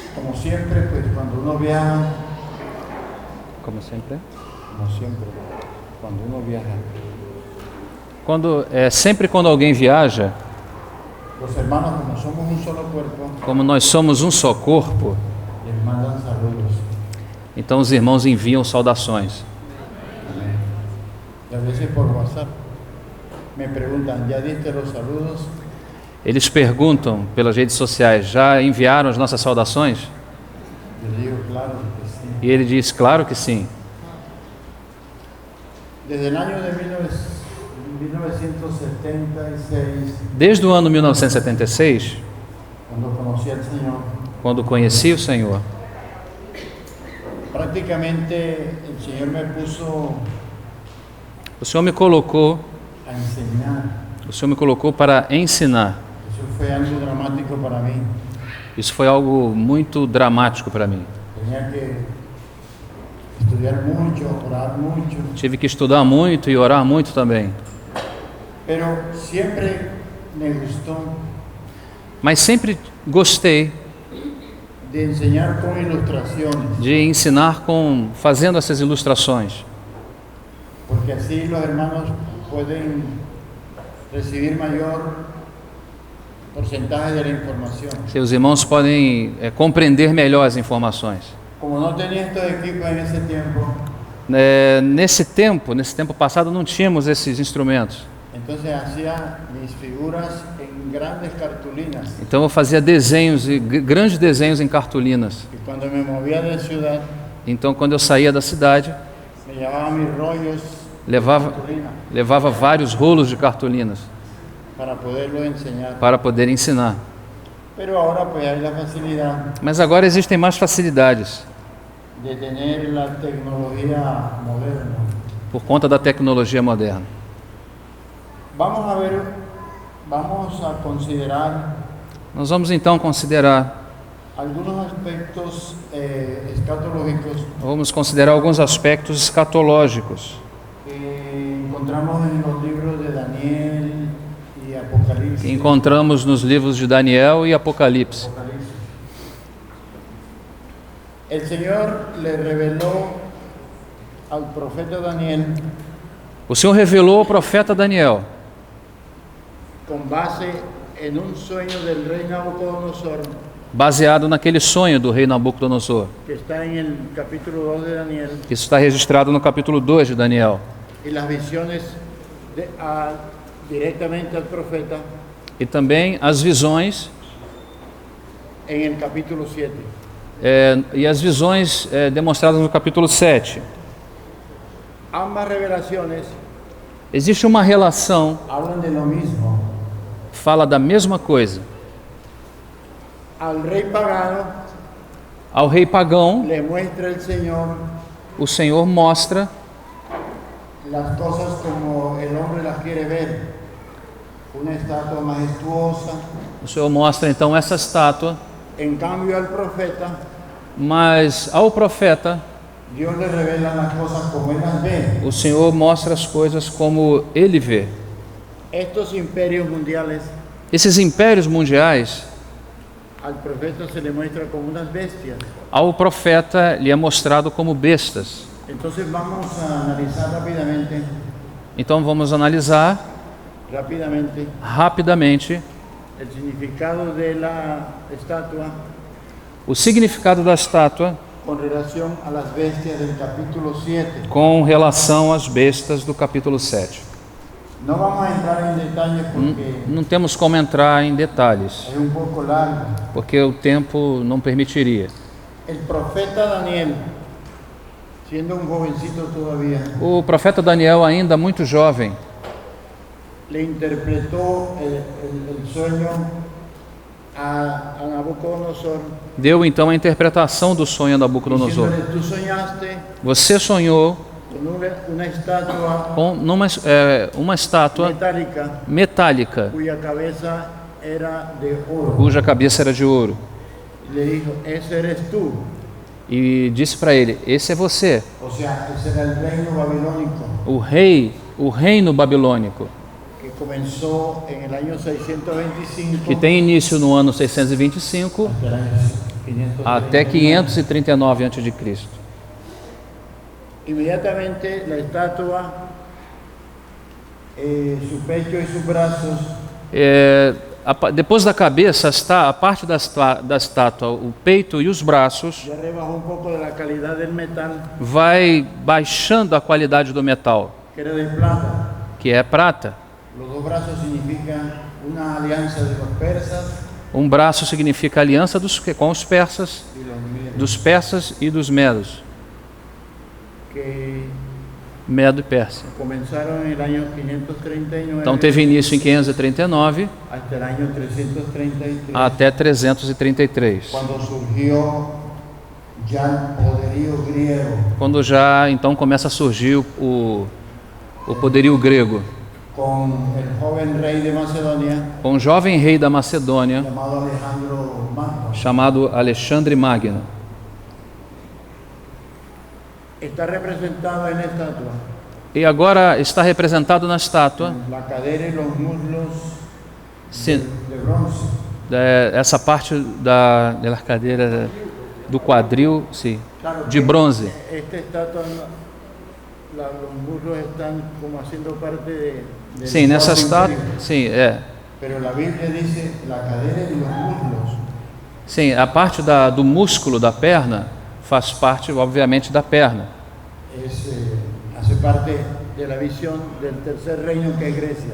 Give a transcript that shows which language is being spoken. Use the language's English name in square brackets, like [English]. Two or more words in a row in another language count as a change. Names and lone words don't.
[Spanish] como siempre, pues cuando uno viaja, [Portuguese] Como sempre. [Spanish] cuando uno viaja, [Portuguese] Sempre quando alguém viaja, [Spanish] los hermanos, como somos un solo cuerpo, [Portuguese] como nós somos um só corpo, [Spanish] les mandan saludos. [Portuguese] então os irmãos enviam saudações. [Spanish] Y a veces por WhatsApp me preguntan, ¿ya diste los saludos? [Portuguese] Eles perguntam pelas redes sociais, já enviaram as nossas saudações? [Spanish] Yo digo, claro que sí. [Portuguese] E ele diz, claro que sim. [Spanish] Desde el año de 1976, [Portuguese] Desde o ano 1976, [Spanish] cuando conocí al Señor, [Portuguese] quando conheci o Senhor, [Spanish] prácticamente el Señor me puso [Portuguese] o Senhor me colocou, [Spanish] a enseñar. [Portuguese] para ensinar. [Spanish] Eso fue algo dramático para mí. [Portuguese] Isso foi algo muito dramático para mim. [Spanish] Tenía que estudiar mucho, orar mucho, [Portuguese] Tive que estudar muito e orar muito também. [Spanish] pero siempre me gustó [Portuguese] Mas sempre gostei [Spanish] de enseñar con ilustraciones, [Portuguese] de ensinar fazendo essas ilustrações, [Spanish] porque así los hermanos pueden recibir mayor porcentaje de la información. [Portuguese] os irmãos podem compreender melhor as informações. [Spanish] Como no tenía estos equipos en ese tiempo, [Portuguese] Nesse tempo passado, não tínhamos esses instrumentos. [Spanish] entonces hacía mis figuras en grandes cartulinas. [Portuguese] Então eu fazia desenhos, grandes desenhos em cartolinas. [Spanish] Y cuando me movía de ciudad, [Portuguese] Então quando eu saía da cidade, [Spanish] me llevaba mis rollos de [Portuguese] levava, [Spanish] cartulina [Portuguese] levava vários rolos de cartolinas [Spanish] para poderlo enseñar. [Portuguese] para poder ensinar. [Spanish] Pero ahora pues hay la facilidad [Portuguese] Mas agora existem mais facilidades [Spanish] de tener la tecnología moderna. [Portuguese] por conta da tecnologia moderna. [Spanish] Vamos a considerar [Portuguese] Nós vamos então considerar, [Spanish] algunos aspectos escatológicos [Portuguese] vamos considerar alguns aspectos escatológicos [Spanish] que encontramos en los libros de Daniel y Apocalipsis. [Portuguese] que encontramos nos livros de Daniel e Apocalipse. [Spanish] El Señor le reveló al profeta Daniel, [Portuguese] O Senhor revelou ao profeta Daniel, [Spanish] con base en un sueño del rey Nabucodonosor, [Portuguese] baseado naquele sonho do rei Nabucodonosor, [Spanish] que está en el capítulo 2 de Daniel, [Portuguese] que isso está registrado no capítulo 2 de Daniel, [Spanish] y las visiones directamente al profeta [Portuguese] e também as visões [Spanish] en el capítulo 7. [Portuguese] e as visões demonstradas no capítulo 7. [Spanish] Ambas revelaciones [Portuguese] Existe uma relação, [Spanish] hablan de lo mismo. [Portuguese] fala da mesma coisa. [Spanish] Al rey pagano [Portuguese] Ao rei pagão, [Spanish] le muestra el Señor [Portuguese] o Senhor mostra [Spanish] las cosas como el hombre las quiere ver. Una estatua majestuosa. [Portuguese] o Senhor mostra então essa estátua, [Spanish] En cambio al profeta, [Portuguese] mas ao profeta, [Spanish] Dios le revela las cosas como él las ve. [Portuguese] o Senhor mostra as coisas como ele vê. [Spanish] Estos imperios mundiales, [Portuguese] Esses impérios mundiais, [Spanish] al profeta se le muestra como unas bestias. [Portuguese] ao profeta lhe é mostrado como bestas. [Spanish] Entonces vamos a analizar rápidamente [Portuguese] Então vamos analisar rapidamente [Spanish] el significado de la estatua [Portuguese] o significado da estátua [Spanish] con relación a las bestias del capítulo 7. [Portuguese] com relação às bestas do capítulo 7. [Spanish] No vamos a entrar en detalle porque [Portuguese] Não temos como entrar em detalhes, [Spanish] es un poco largo. [Portuguese] porque o tempo não permitiria. [Spanish] El profeta Daniel, siendo un jovencito todavía, [Portuguese] O profeta Daniel, ainda muito jovem, [Spanish] le interpretó el sueño a Nabucodonosor, [Portuguese] deu então a interpretação do sonho a Nabucodonosor. [Spanish] diciéndole, tú soñaste [Portuguese] Você sonhou [Spanish] con una estatua [Portuguese] com uma estátua metálica, [Spanish] cuya cabeza era de oro. [Portuguese] cuja cabeça era de ouro. [Spanish] Le dijo, ese eres tú. [Portuguese] E disse para ele: esse é você, [Spanish] O sea, ese era el reino babilónico [Portuguese] o reino babilônico, [Spanish] que comenzó en el año 625 [Portuguese] que tem início no ano 625 [Spanish] hasta el año [Portuguese] até 539 a.C. [Spanish] Inmediatamente la estatua, su pecho y sus brazos [Portuguese] Depois da cabeça está a parte da estátua, o peito e os braços, [Spanish] ya rebajó un poco de la calidad del metal, [Portuguese] vai baixando a qualidade do metal, [Spanish] que era de plata. [Portuguese] que é prata. [Spanish] Los dos brazos significan una alianza de los persas [Portuguese] Um braço significa aliança com os persas, [Spanish] y los medos, [Portuguese] dos persas e dos medos. [Spanish] que [Portuguese] Medo e Pérsia. [Spanish] comenzaron en el año 539 [Portuguese] Então teve início em 539 [Spanish] hasta el año 333, [Portuguese] até 333, [Spanish] cuando surgió ya el poderío griego [Portuguese] quando já então começa a surgir o poderio grego, [Spanish] con el joven rey de Macedonia [Portuguese] com um jovem rei da Macedônia [Spanish] llamado Alejandro Magno. [Portuguese] chamado Alexandre Magno. [Spanish] Está representado en la estatua [Portuguese] E agora está representado na estátua [Spanish] la cadera y los muslos [Portuguese] sim, [Spanish] de bronce. [Portuguese] essa parte da cadeira do quadril, sim, [Spanish] Claro de que [Portuguese] bronze. [Spanish] esta estatua, los muslos están como haciendo parte del [Portuguese] Sim, nessa [Spanish] cuerpo [Portuguese] estátua, [Spanish] inferior. [Portuguese] sim, [Spanish] Pero la Biblia dice la cadera y los muslos. [Portuguese] sim, a parte do músculo da perna faz parte, obviamente, da perna. [Spanish] Hace parte de la visión del tercer reino que es Grecia.